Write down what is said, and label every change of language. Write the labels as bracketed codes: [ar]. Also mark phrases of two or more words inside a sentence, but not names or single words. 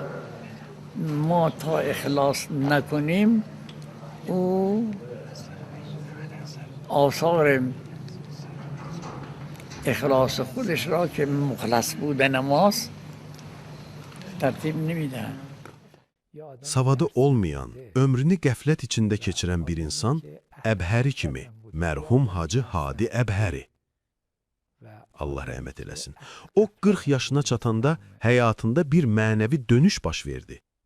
[fa] ما تا اخلاص نکنیم او آثار اخلاص خودش را که مخلص بودن ماست ترتیب نمیدن. [az] Savadı olmayan, ömrünü qəflət içində keçirən bir insan Əbhəri kimi, mərhum Hacı Hadi Əbhəri. Allah rəhmət eləsin. O 40 yaşına çatanda həyatında bir mənəvi dönüş baş verdi.